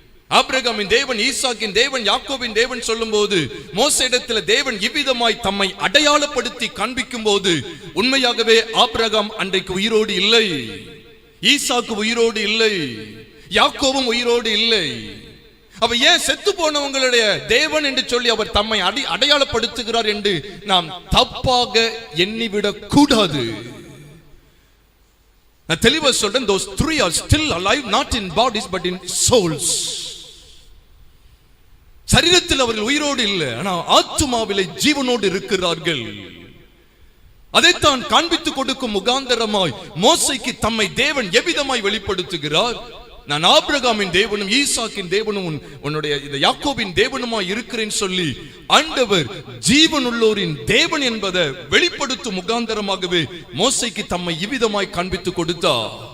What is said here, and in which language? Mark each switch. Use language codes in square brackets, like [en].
[ta] ஆபிரகாமின் தேவன், ஈசாக்கின் தேவன், யாக்கோபின் தேவன் சொல்லும் போது மோசேயிடத்தில் தேவன் இவ்விதமாய் தம்மை அடையாளப்படுத்தி காண்பிக்கும் போது உண்மையாகவே ஆபிரகாம் அன்றைக்கு உயிரோடு இல்லை, ஈசாக்கு உயிரோடு இல்லை, யாக்கோபும் உயிரோடு இல்லை. அப்ப ஏன் செத்து போனவங்களுடைய தேவன் என்று சொல்லி அவர் தம்மை அடையாளப்படுத்துகிறார் என்று நாம் தப்பாக எண்ணிவிடக் கூடாது. நான் தெளிவா சொல்றேன், [en] those three are still alive, not in bodies but in souls. [ta] சரீரத்தில் அவர்கள் உயிரோடு இல்லை, ஆனால் ஆத்துமாவிலே ஜீவனோடு இருக்கிறார்கள். அதைத்தான் காண்பித்துக் கொடுக்கும் முகாந்தரமாய் மோசைக்கு தம்மை தேவன் எவ்விதமாய் வெளிப்படுத்துகிறார். நான் ஆபிரகாமின் தேவனும் ஈசாக்கின் தேவனும் உன்னுடைய இந்த யாக்கோபின் தேவனுமாய் இருக்கிறேன் சொல்லி ஆண்டவர் ஜீவனுள்ளோரின் தேவன் என்பதை வெளிப்படுத்தும் முகாந்தரமாகவே மோசைக்கு தம்மை இவ்விதமாய் காண்பித்துக் கொடுத்தார்.